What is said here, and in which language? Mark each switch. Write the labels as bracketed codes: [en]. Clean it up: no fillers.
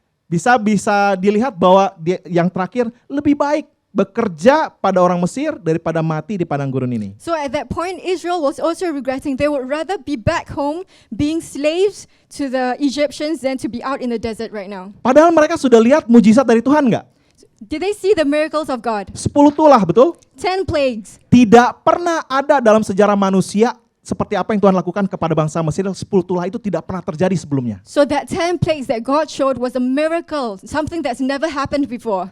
[id] Bisa dilihat bahwa yang terakhir lebih baik bekerja pada orang Mesir daripada mati di padang gurun ini. [en] So at that point, Israel was also regretting they would rather be back home being slaves to the Egyptians than to be out in the desert right now. [id] Padahal mereka sudah lihat mujizat dari Tuhan nggak? [en] Did they see the miracles of God? [id] 10 tulah, betul? [en] 10 plagues. [id] Tidak pernah ada dalam sejarah manusia seperti apa yang Tuhan lakukan kepada bangsa Mesir. 10 tulah itu tidak pernah terjadi sebelumnya. [en] So that 10 plagues that God showed was a miracle, something that's never happened before